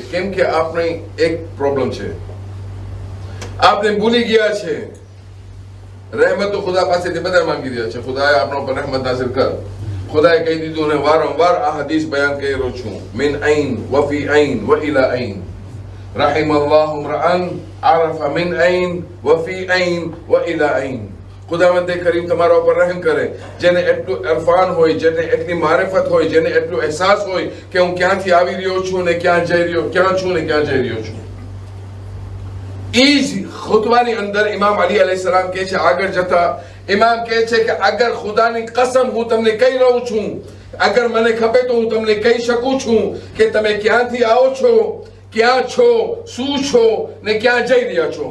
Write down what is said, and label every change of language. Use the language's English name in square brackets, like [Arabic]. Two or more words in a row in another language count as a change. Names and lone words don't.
[Gujarati] કેમ કે આપણે એક પ્રોબ્લેમ છે, આપણે ભૂલી ગયા છે રહેમત તો ખુદા પાસેથી બધા માંગી રહ્યા છે. ખુદાએ આપણો પર રહેમત નાઝિલ કર. ખુદાએ કહી દીધું ને વારંવાર આ હદીસ બયાન કરી રહ્યો છું, [Arabic] من أين وفي أين وإلى أين. رحم الله امرأ عرف من أين وفي أين وإلى أين. [Gujarati] ખુદાવંદ કરીમ તમારા ઉપર રહેમ કરે જેને એટલું ઇરફાન હોય, જેને એટલી મારિફત હોય, જેને એટલું અહેસાસ હોય કે હું ક્યાંથી આવી રહ્યો છું ને ક્યાં જઈ રહ્યો, ક્યાં છું ને ક્યાં જઈ રહ્યો છું. ઈ જ ખુતબાની અંદર ઇમામ અલી અલૈહિસ્સલામ કહે છે, આગળ જતા ઇમામ કહે છે કે અગર ખુદાની કસમ હું તમને કહી રહ્યો છું, અગર મને ખબર તો હું તમને કહી શકું છું કે તમે ક્યાંથી આવો છો, ક્યાં છો, શું છો ને ક્યાં જઈ રહ્યા છો.